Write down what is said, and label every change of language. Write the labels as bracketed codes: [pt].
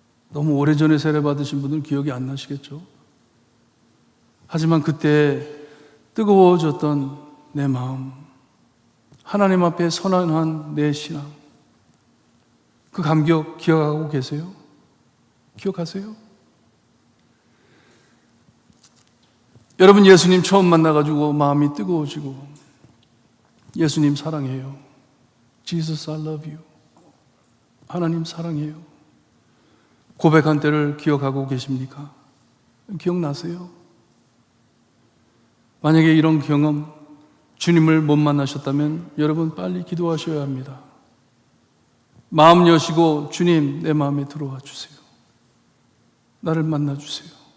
[ko] 너무 오래전에 세례 받으신 분들 기억이 안 나시겠죠? 하지만 그때 뜨거워졌던 내 마음, 하나님 앞에 선언한 내 신앙, 그 감격 기억하고 계세요? 기억하세요? 여러분 예수님 처음 만나가지고 마음이 뜨거워지고 예수님 사랑해요. [en] Jesus, I love you. [ko] 하나님 사랑해요. 고백한 때를 기억하고 계십니까? 기억나세요? 만약에 이런 경험, 주님을 못 만나셨다면 여러분 빨리 기도하셔야 합니다. 마음 여시고 주님 내 마음에 들어와 주세요. 나를 만나 주세요.